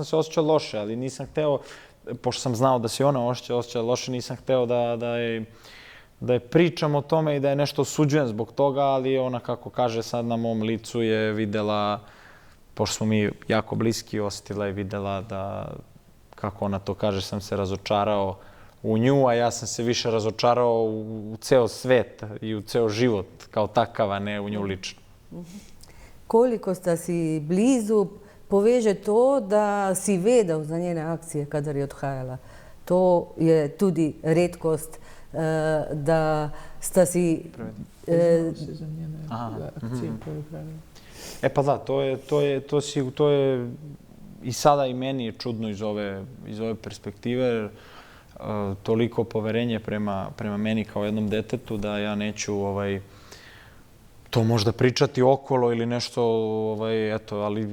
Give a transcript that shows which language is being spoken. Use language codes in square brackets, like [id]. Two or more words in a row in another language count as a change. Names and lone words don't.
[sr] se osjećao loše, ali nisam hteo, pošto sam znao da se ona osjeća loše, nisam hteo da je pričam o tome i da je nešto osuđujem zbog toga, ali ona, kako kaže, sad na mom licu je videla, pošto smo mi jako bliski, osjetila je videla da, kako ona to kaže, sam se razočarao u nju, a ja sam se više razočarao u ceo svet i u ceo život kao takav, a ne u nju lično. [sl] Koliko sta si blizu, poveže to, da si vedel za njene akcije, kadar je odhajala. To je tudi redkost, da sta si... [sr] Znao si za njene akcije koje je pravila. Pa da, to je i sada i meni je čudno iz ove perspektive, toliko poverenje prema meni kao jednom detetu, da ja neću to možda pričati okolo ili nešto, eto, ali